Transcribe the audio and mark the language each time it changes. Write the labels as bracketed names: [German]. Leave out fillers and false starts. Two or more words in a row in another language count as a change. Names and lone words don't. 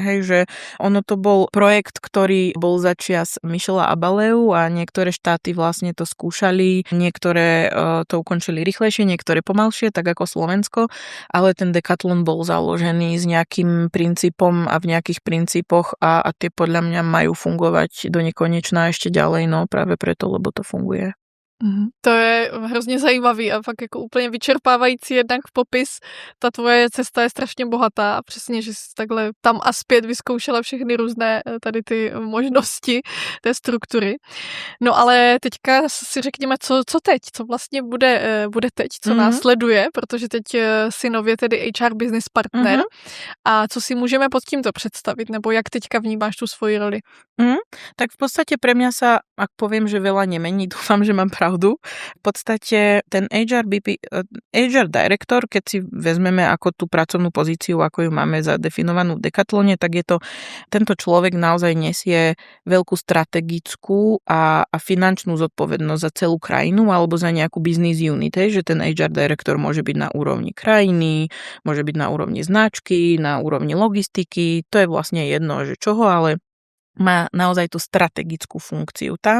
[Slovak] Hej, že ono to bol projekt, ktorý bol začias Michela Abaleu a niektoré štáty vlastne to skúšali, niektoré to ukončili rýchlejšie, niektoré pomalšie, tak ako Slovensko, ale ten Decathlon bol založený s nejakým princípom a v nejakých princípoch a tie podľa mňa majú fungovať do nekonečna ešte ďalej, no práve preto, lebo to funguje. [Czech] To je hrozně zajímavý a fakt jako úplně vyčerpávající jednak v popis. Ta tvoje cesta je strašně bohatá a přesně, že jsi takhle tam a zpět vyzkoušela všechny různé tady ty možnosti té struktury. No ale teďka si řekněme, co teď, co vlastně bude teď, co následuje, protože teď si nově tedy [English] HR business partner [Czech] a co si můžeme pod tímto představit, nebo jak teďka vnímáš tu svoji roli? [Slovak] Tak v podstate pre mňa sa, ak poviem, že veľa nemení, dúfam, že mám pravdu. V podstate ten [English] HR director, [Slovak] keď si vezmeme ako tú pracovnú pozíciu, ako ju máme zadefinovanú v Decathlone, tak je to, tento človek naozaj nesie veľkú strategickú a finančnú zodpovednosť za celú krajinu alebo za nejakú [English] business unit, [Slovak] že ten [English] HR director [Slovak] môže byť na úrovni krajiny, môže byť na úrovni značky, na úrovni logistiky, to je vlastne jedno, že čoho, ale má naozaj tú strategickú funkciu tam.